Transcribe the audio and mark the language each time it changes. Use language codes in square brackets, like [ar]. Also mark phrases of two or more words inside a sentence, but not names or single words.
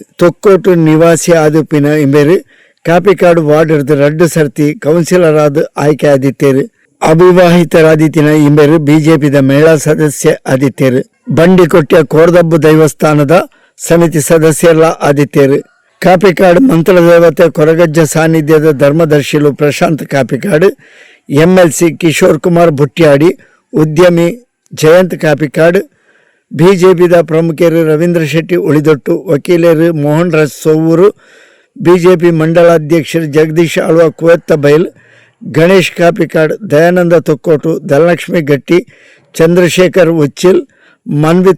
[tcy] ತೊಕ್ಕೋಟು ನಿವಾಸಿ ಆದುಪಿನ ಇಂಬೇರು ಕಾಪಿಕಾಡು ವಾರ್ಡ್ 2 ಸರ್ತಿ ಕೌನ್ಸಿಲರ್ ಆದ ಆಯ್ಕೆ ಆದಿತ್ತೇರು. ಅವಿವಾಹಿತರಾದಿತ್ತಿನ ಇಂಬೇರು ಬಿಜೆಪಿದ ಮಹಿಳಾ ಸದಸ್ಯ ಆದಿತ್ತೇರು. ಬಂಡಿಕೊಟ್ಟಿಯ ಕೋರ್ದಬ್ಬು ದೇವಸ್ಥಾನದ ಸಮಿತಿ ಸದಸ್ಯರ ಆದಿತ್ತೇರು. ಕಾಪಿಕಾಡು ಮಂತ್ರ ದೇವತೆ ಕೊರಗಜ್ಜ ಸಾನ್ನಿಧ್ಯದ ಧರ್ಮದರ್ಶಿಲು ಪ್ರಶಾಂತ್ ಕಾಪಿಕಾಡು, MLC ಕಿಶೋರ್ ಕುಮಾರ್ ಭುಟ್ಯಾಡಿ, ಉದ್ಯಮಿ ಜಯಂತ್ ಕಾಪಿಕಾಡು, ಬಿಜೆಪಿದ ಪ್ರಮುಖರು ರವೀಂದ್ರ ಶೆಟ್ಟಿ ಉಳಿದೊಟ್ಟು, ವಕೀಲರು ಮೋಹನ್ ರಾಜ್ ಸೋವೂರು, ಬಿಜೆಪಿ ಮಂಡಲಾಧ್ಯಕ್ಷರು ಜಗದೀಶ್ ಆಳ್ವ ಕುವೆತ್ತ ಬೈಲ್, ಗಣೇಶ್ ಕಾಪಿಕಾಡ್, ದಯಾನಂದ ತೊಕ್ಕೋಟು, ಧನಲಕ್ಷ್ಮಿ ಗಟ್ಟಿ, ಚಂದ್ರಶೇಖರ್ ಉಚ್ಚಿಲ್, ಮನ್ವಿತ್